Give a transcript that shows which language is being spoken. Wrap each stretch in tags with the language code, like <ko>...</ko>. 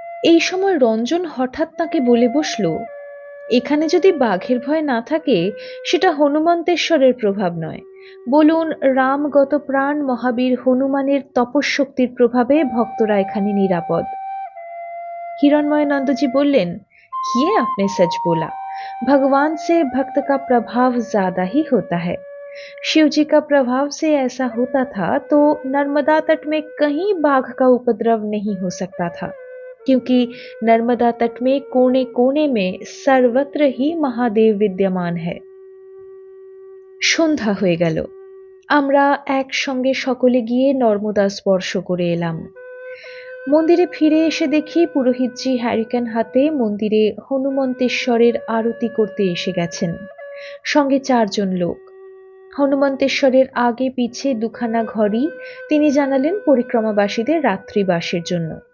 <bn>এই সময় রঞ্জন হঠাৎ তাকে বলে বসল, এখানে যদি বাঘের ভয় না থাকে, সেটা হনুমন্তেশ্বরের প্রভাব নয়, বলুন রামগত প্রাণ মহাবীর হনুমানের তপশক্তির প্রভাবে ভক্তরা এখানে নিরাপদ।</bn> <hi>हिरणमय जी बोलें, ये आपने सच बोला। भगवान से भक्त का प्रभाव ज्यादा ही होता है। शिव जी का प्रभाव से ऐसा होता था तो नर्मदा तट में कहीं बाघ का उपद्रव नहीं हो सकता था, क्योंकि नर्मदा तट में कोने कोने में सर्वत्र ही महादेव विद्यमान है।</hi> <bn>সন্ধ্যা হয়ে গেল। আমরা একসঙ্গে সকলে গিয়ে নর্মদা স্পর্শ করে এলাম। মন্দিরে ফিরে এসে দেখি পুরোহিতজি হ্যারিকেন হাতে মন্দিরে হনুমন্তেশ্বরের আরতি করতে এসে গেছেন। সঙ্গে 4 জন লোক। হনুমন্তেশ্বরের আগে পিছে দুখানা ঘরই তিনি জানালেন পরিক্রমাবাসীদের রাত্রিবাসের জন্য।</bn>